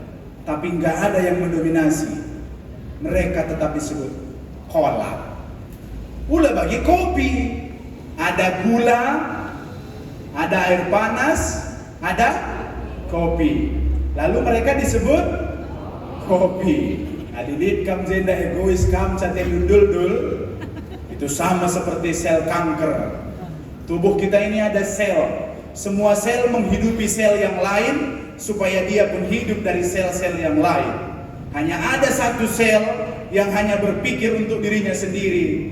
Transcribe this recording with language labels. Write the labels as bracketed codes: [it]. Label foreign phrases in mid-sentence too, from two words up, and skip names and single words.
[id] Tapi nggak ada yang mendominasi. Mereka tetap disebut kolak. Pula bagi kopi, ada gula, ada air panas, ada kopi. Lalu mereka disebut kopi. [btx] Adidit kam jenda egois kam cate dul. [id] Itu sama seperti sel kanker. Tubuh kita ini ada sel. Semua sel menghidupi sel yang lain supaya dia pun hidup dari sel-sel yang lain. Hanya ada satu sel yang hanya berpikir untuk dirinya sendiri.